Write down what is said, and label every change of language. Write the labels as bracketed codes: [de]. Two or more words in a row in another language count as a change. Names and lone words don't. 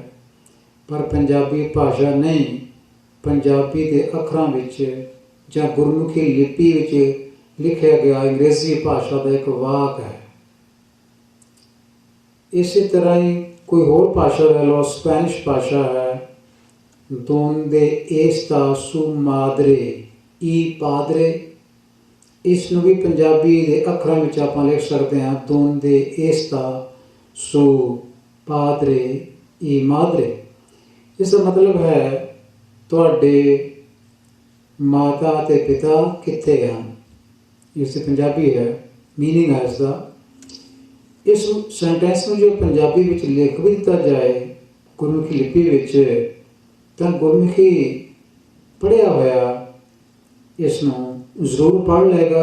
[pa] ਪਰ ਪੰਜਾਬੀ ਭਾਸ਼ਾ ਨਹੀਂ, ਪੰਜਾਬੀ ਦੇ ਅੱਖਰਾਂ ਵਿੱਚ ਜਾਂ ਗੁਰਮੁਖੀ ਲਿਪੀ ਵਿੱਚ ਲਿਖਿਆ ਗਿਆ ਅੰਗਰੇਜ਼ੀ ਭਾਸ਼ਾ ਦਾ ਇੱਕ ਵਾਕ ਹੈ। ਇਸੇ ਤਰ੍ਹਾਂ ਹੀ ਕੋਈ ਹੋਰ ਭਾਸ਼ਾ ਲੈ ਲਓ, ਸਪੈਨਿਸ਼ ਭਾਸ਼ਾ ਹੈ। [es] donde está su madre y padre, [pa] ਇਸ ਨੂੰ ਵੀ ਪੰਜਾਬੀ ਦੇ ਅੱਖਰਾਂ ਵਿੱਚ ਆਪਾਂ ਲਿਖ ਸਕਦੇ ਹਾਂ, [es] donde está su padre y madre। [pa] ਇਸ ਦਾ ਮਤਲਬ ਹੈ ਤੁਹਾਡੇ ਮਾਤਾ ਅਤੇ ਪਿਤਾ ਕਿੱਥੇ ਹਨ। ਇਸ ਦੀ ਪੰਜਾਬੀ ਹੈ, ਮੀਨਿੰਗ ਹੈ ਇਸ ਦਾ। ਇਸ ਸੈਂਟੈਂਸ ਨੂੰ ਜੋ ਪੰਜਾਬੀ ਵਿੱਚ ਲਿਖ ਵੀ ਦਿੱਤਾ ਜਾਏ ਗੁਰਮੁਖੀ ਲਿਪੀ ਵਿੱਚ, ਤਾਂ ਗੁਰਮੁਖੀ ਪੜ੍ਹਿਆ ਹੋਇਆ ਇਸ ਨੂੰ ਜ਼ਰੂਰ ਪੜ੍ਹ ਲਏਗਾ।